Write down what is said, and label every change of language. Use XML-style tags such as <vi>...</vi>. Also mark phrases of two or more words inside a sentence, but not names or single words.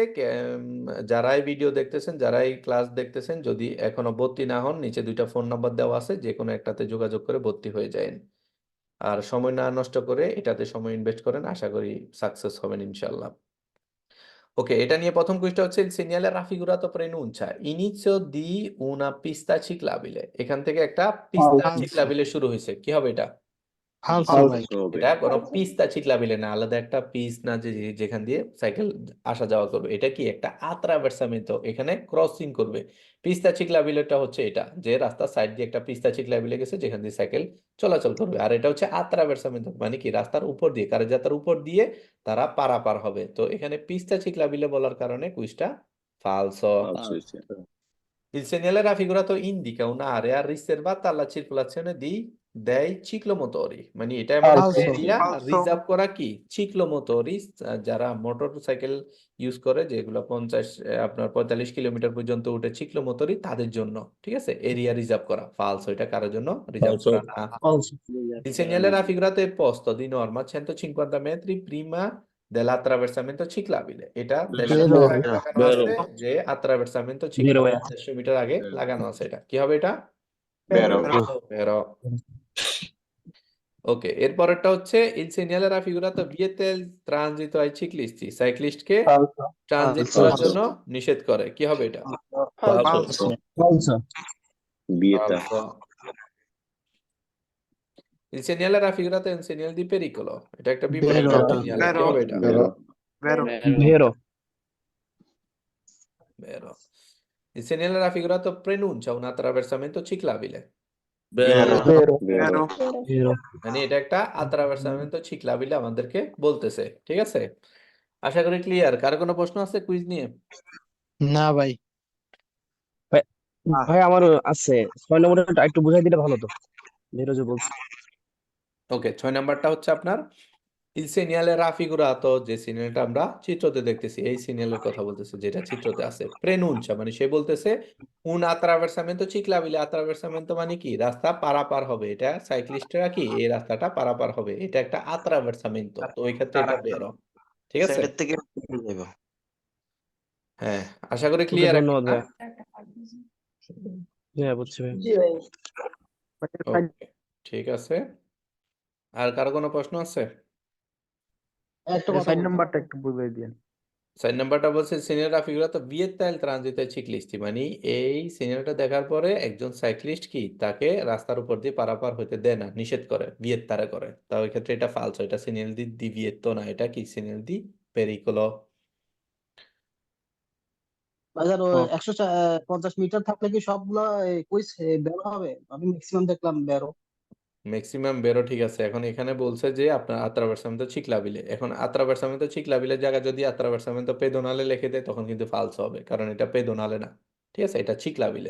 <bn>যারাই ভিডিও দেখতেছেন, যারাই ক্লাস দেখতেছেন, যদি এখনো ভর্তি না হন, নিচে 2টা ফোন নাম্বার দেওয়া আছে, যে কোনো একটাতে যোগাযোগ করে ভর্তি হয়ে যাবেন। আর সময় না নষ্ট করে এটাতে সময় ইনভেস্ট করেন, আশা করি সাকসেস হবেন ইনশাল্লাহ। ওকে, এটা নিয়ে প্রথম কুইজটা হচ্ছে</bn> <it>il segnale raffigurato preannuncia inizio di una pista ciclabile।</it> <bn>এখান থেকে একটা পিস্তা ফালসো চিকলাবিলে শুরু হয়েছে, কি হবে এটা? ফালসো ভাই। এটা কোনো</bn> <it>pista ciclabile</it> <bn>না, আলাদা একটা পিস না যে যেখান দিয়ে সাইকেল আসা যাওয়া করবে। এটা কি একটা attraversamento, এখানে ক্রসিং করবে।</bn> <it>pista ciclabile-টা</it> <bn>হচ্ছে এটা, যে রাস্তার সাইড দিয়ে একটা</bn> <it>pista ciclabile</it> <bn>গেছে যেখান দিয়ে সাইকেল চলাচল করবে। আর এটা হচ্ছে attraversamento, মানে কি রাস্তার উপর দিয়ে, কার্যযাত্রার উপর দিয়ে তারা পারাপার হবে। তো এখানে</bn> <it>pista ciclabile</it> <bn>বলার কারণে কুইজটা ফালসো।</bn> <it>Il segnale raffigurato indica un'area riservata alla circolazione dei ciclomotori,</it> <bn>মানে এটা এমন একটা ফালসো এরিয়া ফালসো রিজার্ভ করা কি চিক্লোমোটরি, যারা মোটর সাইকেল ইউজ করে, যেগুলো 50 আপনার 45 কিলোমিটার পর্যন্ত উঠে চিক্লোমোটরি, তাদের জন্য, ঠিক আছে, এরিয়া রিজার্ভ করা। ফালসো, এটা কারোর জন্য রিজার্ভ করা না। ফালসো</bn> <it>Il segnale raffigurato è posto di norma 150 metri prima dell'attraversamento ciclabile,</it> <bn>এটা 150 বেরো মিটার আগে লাগানো আছে, যে attraversamento বেরো ciclabile ভাইয়া 150 মিটার আগে লাগানো আছে। এটা কি হবে? এটা বেরো বেরো। ওকে, এরপরেরটা হচ্ছে</bn> <it>il segnale raffigurato vieta il transito ai ciclisti,</it> <bn>সাইক্লিস্টকে ফালসো ট্রানজিট ফালসো করার জন্য নিষেধ করে, কি হবে এটা? ফালসো ফালসো বিয়েটা</bn> <it>ফালসো। Il segnale raffigurato è un segnale di pericolo,</it> <bn>এটা একটা বিপরীত বেরো সিগন্যাল, কি বেরো হবে এটা? বেরো বেরো ভেরো Vero.</bn> <it>Il segnale raffigurato preannuncia un attraversamento ciclabile,</it> <bn>বেরো বেরো বেরো বেরো ভেরো মানে এটা একটা</bn> <it>attraversamento ciclabile</it> <bn>আমাদেরকে বলতেছে, ঠিক আছে? আশা করি ক্লিয়ার। কার কোনো প্রশ্ন আছে কুইজ নিয়ে? না ভাই। ভাই ভাই আমার আছে 6 নম্বরটা একটু বুঝাই দিলে ভালো তো, ভেরো যে বলছে। ওকে, 6 নাম্বারটা হচ্ছে আপনার</bn> <it>il segnale raffigurato,</it> <bn>যে সিগন্যালটা আমরা চিত্রতে দেখতেছি, এই সিগন্যালের কথা বলতেছে, যেটা চিত্রতে আছে। preannuncia মানে সে বলতেছে</bn> <it>un attraversamento ciclabile,</it> <bn>attraversamento মানে কি রাস্তা পারাপার হবে, এটা সাইক্লিস্টরা কি এই রাস্তাটা পারাপার হবে, এটা একটা attraversamento, তো ওই ক্ষেত্রে এটা বেরো, ঠিক আছে? থেকে হ্যাঁ, আশা করি ওকে ক্লিয়ার ধন্যবাদ এখন। ভাইয়া। হ্যাঁ বুঝছি ভাই। জি ভাই ওকে, ঠিক আছে। আর কারো কোনো প্রশ্ন আছে? একটা কথা 4 বলছি নাম্বারটা একটু বুঝাই দিন। 4 নাম্বারটা বলছে</bn> <it>segnale raffigurato vieta il transito ai ciclisti,</it> <bn>মানে এই সিগন্যালটা দেখার পরে একজন সাইক্লিস্ট কি তাকে রাস্তার উপর দিয়ে পারাপার হতে দেয় না, নিষেধ করে, vietare করে। তা ওই ক্ষেত্রে এটা ফালসো, এটা</bn> <it>segnale di divieto</it> <bn>না, এটা কি</bn> <it>segnale di pericolo।</it> <bn>বাজার ও 150 মিটার থাকলে কি সবগুলা কুইজ বেরো হবে? আমি ম্যাক্সিমাম দেখলাম বেরো। ম্যাক্সিমাম বেরো, ঠিক আছে। এখন এখানে বলছে যে আপনার</bn> <it>attraversamento ciclabile,</it> <bn>এখন</bn> <it>attraversamento ciclabile</it> <bn>জায়গা যদি</bn> <it>attraversamento pedonale</it> <bn>লিখে দেয় তখন কিন্তু ফালসো হবে, কারণ এটা পেদোনালে না, ঠিক আছে, এটা চিকলাবিলে।</bn>